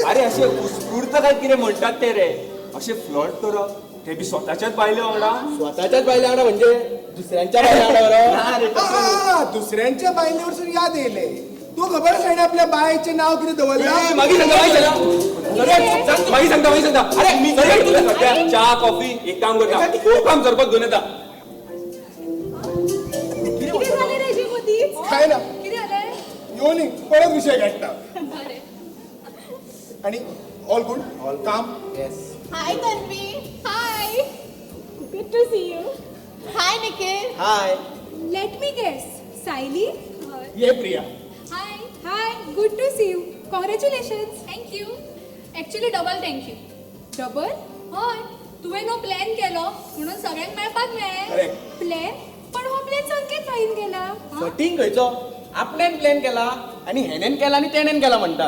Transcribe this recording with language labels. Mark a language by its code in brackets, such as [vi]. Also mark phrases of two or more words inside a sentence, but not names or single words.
[kok] अरे अशें उत्स्फूर्त काय कितें म्हणटात ते रे. अशें फ्लर्ट करप, ते बी स्वताच्याच बायले वांगडा. स्वताच्याच बायल्या वांगडा म्हणजे दुसऱ्यांच्या बायल्या वांगडा ना रे, तसं न्हू. दुसऱ्यांच्या बायले वरसून याद येयले तू खबर आसा आपल्या बायचे नाव कितें दवरला मागीर सांगता. अरे मी सध्या चहा कॉफी एक काम करता, खूप काम सरबत घेऊन येता. किती झाले रे जेवती? काय ना किती झाले? येऊन परत विषय काढता बरे. [en] आणि all good all काम येस [kok] हाय तन्वी. [en] Hi. Good to see you. [kok] हाय निखिल. हाय [en] Let me guess. सायली. [kok] ये प्रिया [en] Hi. Hi. Good to see you. Congratulations. [kok] थँक्यू. [en] Actually double thank you. Double? हय. [kok] तुवें नो प्लॅन केलो म्हणून सगळ्यांक मेळपाक मेळ्ळें. Correct. प्लॅन? पण हो प्लॅन संकेत भाईन केला. फटींग खंयचो आपल्यान प्लॅन केला आणि हेनेन केला आणि तेणेन केला म्हणटा